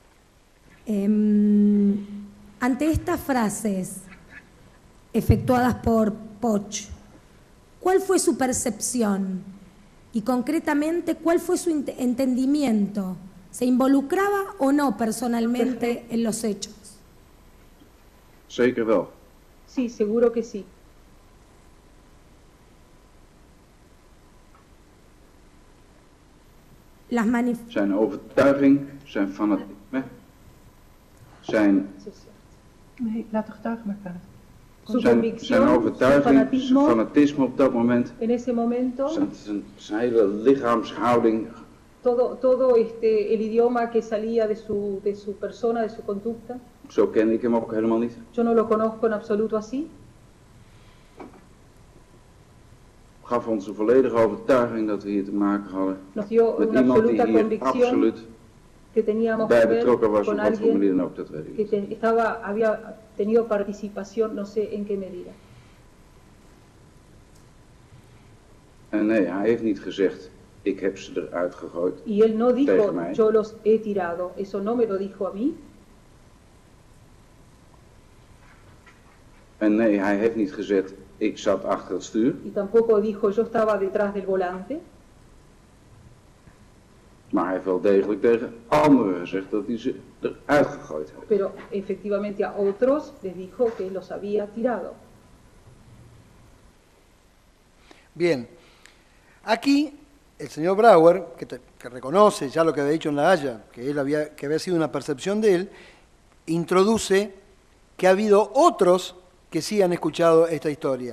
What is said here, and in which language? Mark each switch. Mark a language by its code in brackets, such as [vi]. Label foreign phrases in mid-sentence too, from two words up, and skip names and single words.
[es] Ante estas frases efectuadas por Poch, ¿cuál fue su percepción? Y concretamente, ¿cuál fue su entendimiento? ¿Se involucraba o no personalmente en los hechos? [nl] Zeker wel. [es] Sí, seguro que sí. [nl] Zijn overtuiging, zijn fanatisme, zijn... Nee, laat de getuige maar praten. Zijn overtuiging, zijn fanatisme op dat moment, [es] en ese momento, [nl] zijn hele lichaamshouding. [es] Todo el idioma que salía de su persona, de su conducta. [nl] Zo kende ik hem ook helemaal niet. [es] Yo no lo conozco en absoluto así. [nl] Gaf ons een volledige overtuiging dat we hier te maken hadden [es] Nos dio [nl] met [es] una [nl] iemand die [es] absoluta [nl] hier absoluut [es] que teníamos [nl] bij [es] que ver [nl] betrokken was [es] con [nl] op wat voor manier [es] alguien [nl] dan ook, dat weet ik niet. [es] que había tenido participación, no sé en qué medida. [nl] En nee, hij heeft niet gezegd, ik heb ze eruit gegooid. [es] Y él no dijo, [nl] tegen mij. [es] yo los he tirado. Eso no me lo dijo a mí. [nl] En nee, hij heeft niet gezegd, ik zat achter het stuur. [es] Y tampoco dijo, yo estaba detrás del volante. [nl] Maar hij heeft wel degelijk tegen anderen gezegd dat hij ze eruit gegooid heeft. [es] Pero efectivamente a otros les dijo que los había tirado. Bien, aquí el señor Brauer, que reconoce ya lo que había dicho en La Haya, que había sido una percepción de él, introduce que ha habido otros que sí han escuchado esta historia.